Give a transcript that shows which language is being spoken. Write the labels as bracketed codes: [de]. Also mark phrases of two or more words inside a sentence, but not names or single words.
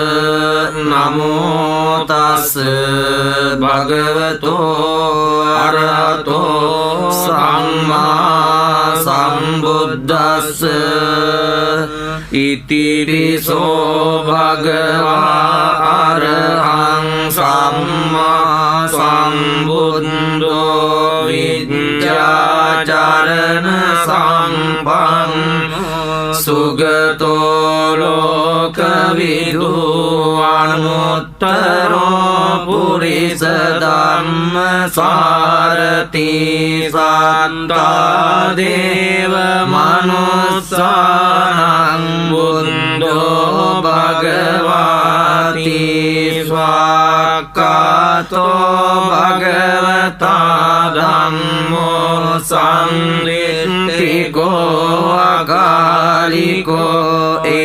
[pi] නමෝ තස් භගවතෝ අරහතෝ සම්මා සම්බුද්දස්ස ඉතිරිසෝ භගවා අරහං සම්මා සම්බුද්ධෝ විද්‍යාචරණ සම්පන්න සුගතෝ ලෝකවිදු අනුත්තරෝ පුරිස ධම්ම සාරති සත්තා දේව මනුස්සානං බුද්ධෝ භගවාති ස්වාක්ඛාතෝ භගවතා ධම්මෝ සම්දිට්ඨිකෝ අකාලිකෝ